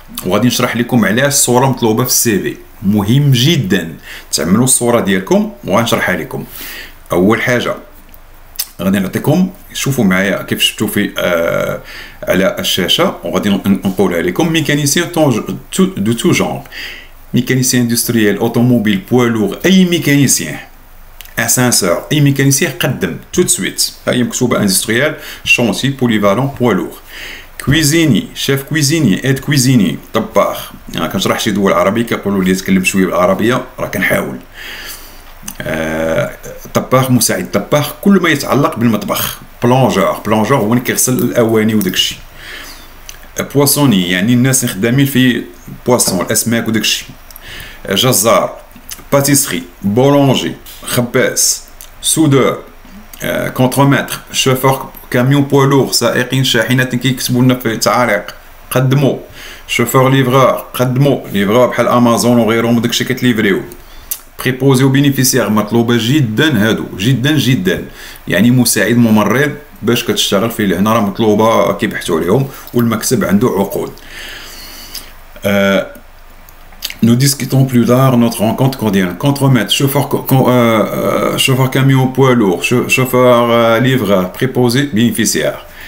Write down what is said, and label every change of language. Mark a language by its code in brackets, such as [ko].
[ar] وغادي نشرح لكم علاش الصوره مطلوبه في السي في. مهم جدا تعملوا الصوره ديالكم وغنشرحها لكم. اول حاجه غادي نعطيكم، شوفوا معايا كيف شفتوا في على الشاشه، وغادي نقولها لكم. [fr] ميكانيسيان دو تو جونر، mécanicien industriel, automobile, poids lourd, اي mécanicien ascenseur, اي mécanicien قدم tout de suite. [ar] هي مكتوبه [fr] industriel, chantier, polyvalent, poids lourd. كويزيني، شيف كويزيني، ايد كويزيني، طباخ. [ar] يعني كنشرح شي دول عربيه كيقولوا لي تكلم شويه بالعربيه، راه كنحاول. طباخ، مساعد طباخ، كل ما يتعلق بالمطبخ. بلونجور هو اللي كيغسل الاواني وداكشي. بواسوني يعني الناس خدامين في بواسون، الاسماك وداكشي. جزار، باتيسري، بولونجي، خباز، سودور، كونترومتر، [fr] شوفور كاميون بوا لوغ، [ar] سائقين شاحنات كيكتبوا لنا في التعاليق قدموا. شوفور ليفرور قدموا، ليفرور بحال امازون وغيرهم وداكشي كتليفريو. بريبوزي وبينيفيسيير مطلوبه جدا، هادو جدا يعني مساعد ممرض باش كتشتغل في هنا راه مطلوبه كيبحثوا عليهم، والمكتب عنده عقود. [fr] Nous discutons plus tard notre rencontre quotidienne. Contremaître, chauffeur camion poids lourd, chauffeur livreur, préposé, bénéficiaire.